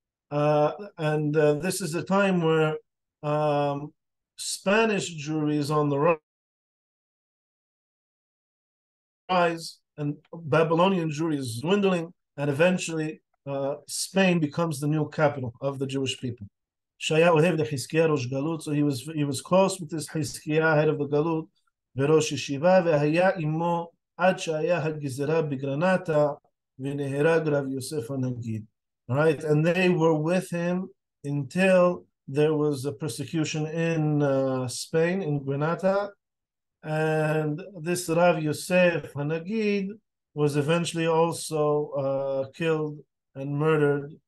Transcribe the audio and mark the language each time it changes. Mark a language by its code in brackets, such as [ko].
[en] And this is a time where Spanish Jewry is on the rise, and Babylonian Jewry is dwindling, and eventually Spain becomes the new capital of the Jewish people. So he was close with this Hizkiah, head of the Galut, [he] וראש ישיבה, והיה עמו עד שהיה הגזרה בגרנטה, ונהרג רב יוסף הנגיד. [en] Right, and they were with him until there was a persecution in Spain, in Granada, and this Rav Yosef HaNagid was eventually also killed and murdered